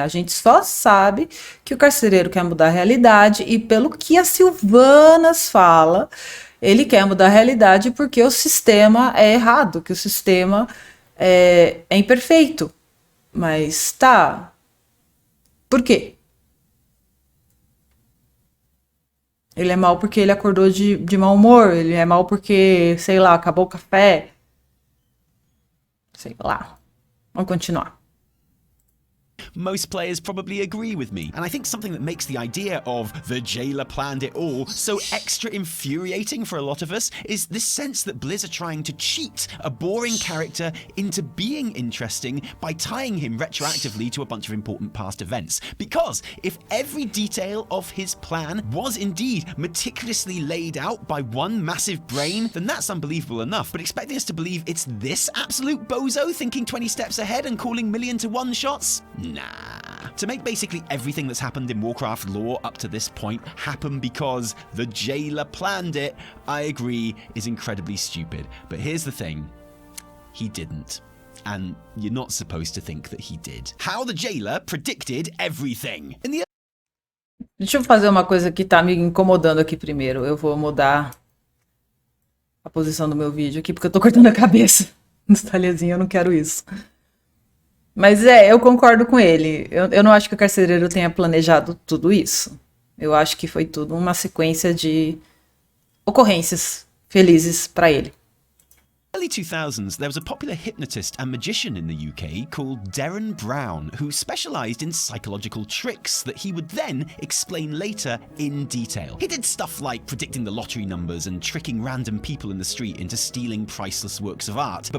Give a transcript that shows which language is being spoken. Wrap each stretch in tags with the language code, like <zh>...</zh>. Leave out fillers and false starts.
<pt>A gente só sabe que o carcereiro quer mudar a realidade e pelo que a Sylvanas fala, ele quer mudar a realidade porque o sistema é errado, que o sistema é imperfeito. Mas tá. Por quê? Ele é mal porque ele acordou de mau humor, ele é mal porque, sei lá, acabou o café. Sei lá. Vamos continuar.</pt> <en>Most players probably agree with me, and I think something that makes the idea of the jailer planned it all so extra infuriating for a lot of us is this sense that Blizz are trying to cheat a boring character into being interesting by tying him retroactively to a bunch of important past events. Because if every detail of his plan was indeed meticulously laid out by one massive brain, then that's unbelievable enough. But expecting us to believe it's this absolute bozo thinking 20 steps ahead and calling million-to-one shots? Nah. To make basically everything that's happened in Warcraft lore up to this point happen because the jailer planned it, I agree, is incredibly stupid. But here's the thing, he didn't. And you're not supposed to think that he did. How the jailer predicted everything.</en> <pt>Deixa eu fazer uma coisa que tá me incomodando aqui primeiro. Eu vou mudar a posição do meu vídeo aqui, porque eu tô cortando a cabeça nos talherzinhos, eu não quero isso. Mas eu concordo com ele. Eu não acho que o carcereiro tenha planejado tudo isso. Eu acho que foi tudo uma sequência de ocorrências felizes para ele.</pt> <en>Early 2000s, there was a popular hypnotist and magician in the UK called Derren Brown, who specialised in psychological tricks that he would then explain later in detail. He did stuff like predicting the lottery numbers and tricking random people in the street into stealing priceless works of art.</en>